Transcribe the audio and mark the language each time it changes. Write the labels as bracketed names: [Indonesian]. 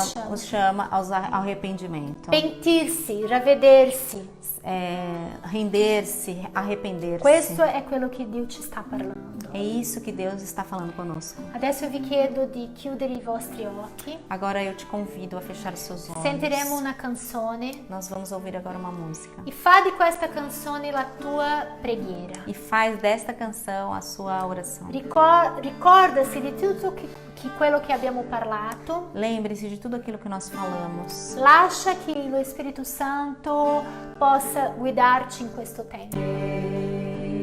[Portuguese] os chama ao arrependimento. [Italian] Pentirsi, ravvedersi. [Portuguese] Render-se, arrepender-se. [Italian] Questo è quello che Dio ci sta parlando. [Portuguese] É isso que Deus está falando conosco. [Italian] Adesso vi chiedo di chiudere i vostri occhi. [Portuguese] Agora eu te convido a fechar seus olhos. [Italian] Sentiremo una canzone [Portuguese] Nós vamos ouvir agora uma música. [Italian] e fa di questa canzone la tua preghiera. [Portuguese] E faz desta canção a sua oração. [Italian] Ricordasi di tutto quello che abbiamo parlato. [Portuguese] Lembre-se de tudo aquilo que nós falamos. [Italian] Lascia che lo Spirito Santo possa guidarci in questo tempo.